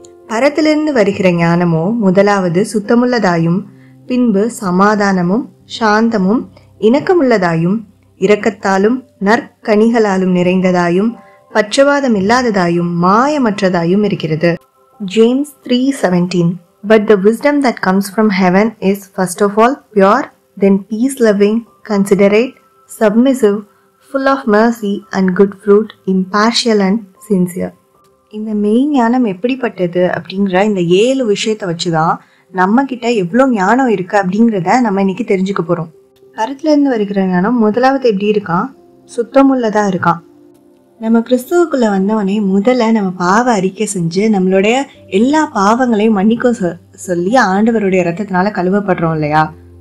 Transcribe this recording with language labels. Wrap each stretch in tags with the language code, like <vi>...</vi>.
<ta>பரத்திலிருந்து வருகிற ஞானமோ முதலாவது சுத்தமுள்ளதாயும், பின்பு சமாதானமும் சாந்தமும் இணக்கமுள்ளதாயும், இரக்கத்தாலும் நற்கனிகளாலும் நிறைந்ததாயும், பட்சவாதம் இல்லாததாயும், மாயமற்றதாயும் இருக்கிறது. James 3:17.</ta> <en>But the wisdom that comes from heaven is first of all pure, then peace-loving, considerate, submissive, full of mercy and good fruit, impartial and sincere.</en> <ta>இந்த மெய் ஞானம் எப்படிப்பட்டது அப்படிங்கிற இந்த 7 விஷயத்தை வச்சுதான் நம்ம கிட்ட எவ்வளோ ஞானம் இருக்கு அப்படிங்கிறத நம்ம இன்னைக்கு தெரிஞ்சுக்க போறோம். பரத்துல இருந்து வருகிற ஞானம் முதலாவது எப்படி இருக்கான்? சுத்தமுள்ளதா இருக்கான். நம்ம கிறிஸ்துவுக்குள்ள வந்தவனே முதல்ல நம்ம பாவ அறிக்கை செஞ்சு நம்மளுடைய எல்லா பாவங்களையும் மன்னிக்க சொல்லி ஆண்டவருடைய ரத்தத்தினால கழுவப்படுறோம் இல்லையா?</ta>